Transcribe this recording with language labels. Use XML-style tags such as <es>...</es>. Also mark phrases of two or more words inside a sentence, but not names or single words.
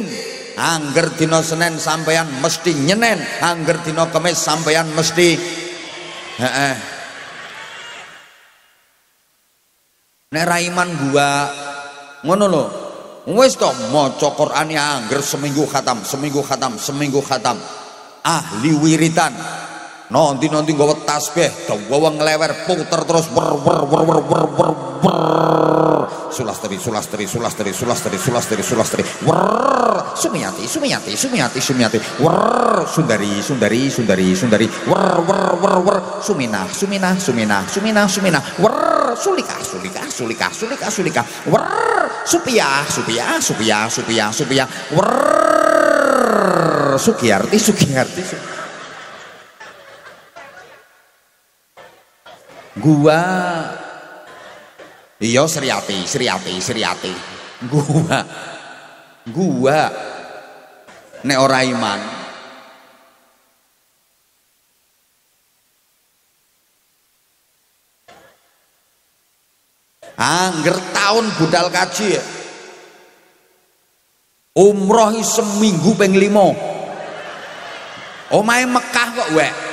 <jv>Angger dina Senin sampeyan mesti nyenen, angger dina Kemis sampeyan mesti nek raiman gua ngono lho. Wis to maca Quran ya angger seminggu khatam. Ahli wiritan. Nanti nggawa tasbih, dawa nglewer puter terus wer. Sulastri. Wer. Sumiyati. Wer. Sundari. Wer. Suminah. Wer. Sulika. Wer. Supia. Wer. Sugiyarti. Gua iya Sriati. Gua nek ora iman angger tahun budal kaji umroh seminggu ping 5 omahe Mekah kok wek.</jv>